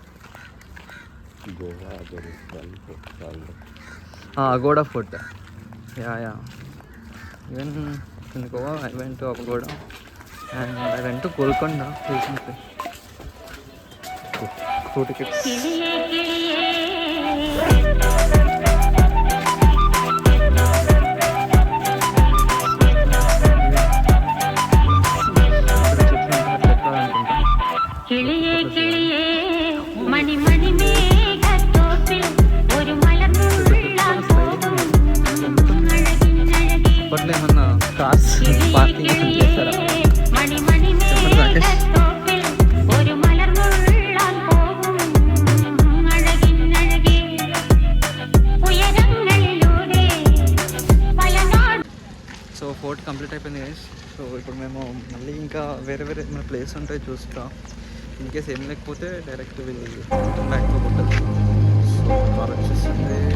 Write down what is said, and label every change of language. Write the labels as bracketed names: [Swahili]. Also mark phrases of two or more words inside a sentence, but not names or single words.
[English] Agoda Fort. Yeah. Even in Goa, I went to Agoda. And I went to Golconda recently. 2 tickets. [Malayalam] കിളിയേ കിളിയേ കിളിയേ കിളിയേ മണി മണി മേഘത്തോപ്പിൽ ഒരു മലർമുള്ളാൻ പോകും അഴകിനഴകേ. [Telugu] అప్పట్లో ఏమన్నా కార్స్ పార్కింగ్ చేస్తారా? [Malayalam] മണി മണി മേഘത്തോപ്പിൽ ഒരു മലർമുള്ളാൻ പോകും അഴകിനഴകേ. ഉയരങ്ങളിലൂടെ പയനാട്. [Telugu] సో [English] fort complete [Telugu] అయిపోయింది గైస్. సో ఇప్పుడు మేము మళ్ళీ ఇంకా వేరే మన ప్లేస్ ఉంటాయి చూస్తా. [English] in case [Telugu] ఏం లేకపోతే డైరెక్ట్ వెళ్ళి [English] back to hotel. so car [Telugu] వచ్చేసింది.